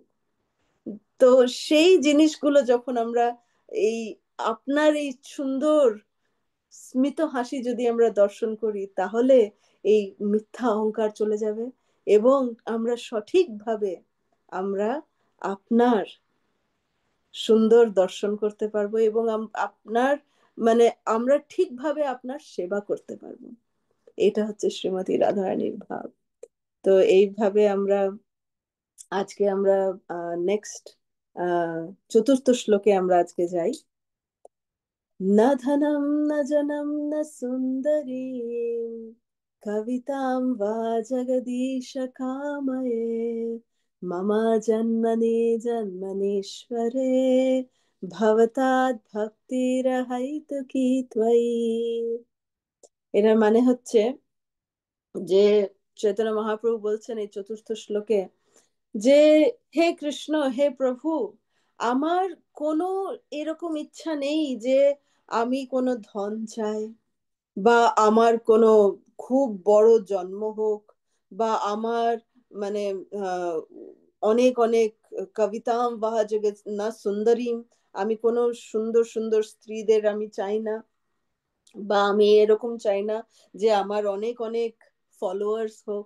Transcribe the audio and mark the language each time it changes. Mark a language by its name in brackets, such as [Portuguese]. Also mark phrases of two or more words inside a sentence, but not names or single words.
[Bangla] তো সেই জিনিসগুলো যখন আমরা এই আপনার এই সুন্দর স্মিত হাসি যদি আমরা দর্শন করি, তাহলে এই মিথ্যা অহংকার চলে যাবে, এবং আমরা সঠিকভাবে আমরা আপনার সুন্দর দর্শন করতে পারবো, এবং আপনার মানে আমরা ঠিকভাবে আপনার সেবা করতে পারবো। এটা হচ্ছে শ্রীমতী রাধারানীর ভাব। তো এইভাবে আমরা আজকে আমরা নেক্সট চতুর্থ শ্লোকে আমরা আজকে যাই। [Sanskrit] न धनं न जनं न सुन्दरीं कवितां वा जगदीश कामये मम जन्मनि जन्मनीश्वरे भवताद् भक्तिरहैतुकी त्वयि। [Bangla] এটার মানে হচ্ছে যে চৈতন্য মহাপ্রভু বলছেন এই চতুর্থ শ্লোকে যে হে কৃষ্ণ, হে প্রভু, আমার কোনো এরকম ইচ্ছা নেই যে আমি কোনো ধন চাই, বা আমার কোনো খুব বড় জন্ম হোক, বা আমার মানে আহ, অনেক অনেক [Sanskrit] কবিতাম বাহ জগৎ না সুন্দরীম, [Bangla] আমি কোনো সুন্দর সুন্দর স্ত্রীদের আমি চাই না, বা আমি এরকম চাই না যে আমার অনেক অনেক ফলোয়ার্স হোক।